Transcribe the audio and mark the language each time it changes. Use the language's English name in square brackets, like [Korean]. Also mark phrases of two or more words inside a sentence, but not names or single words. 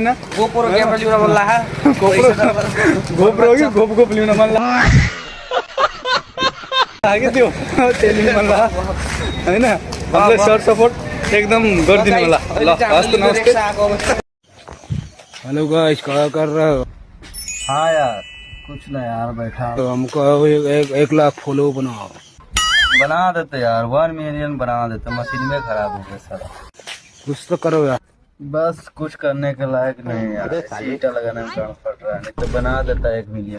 [Nepali] गोप्रो क्यामेरा लिन मन लाग्यो। गोप्रो कि गोप लिन मन लाग्यो त्यो लिनु मन लाग्यो हैन। हामीलाई सर्ट सपोर्ट एकदम गरिदिनु होला। ल हस्त नमस्ते। [English] hello guys, [Hindi] क्या कर रहे हो? हाँ यार, कुछ ना यार, बैठा तो हमको 1 लाख फॉलो बनाओ। बना देते यार, 1 मिलियन बना देते। मशीन में खराब हो गया सारा। कुछ तो करो यार। बस कुछ करने के लायक नहीं यार। सीटा लगाने में काम पड़ रहा है, नहीं तो बना देता 1 मिलियन।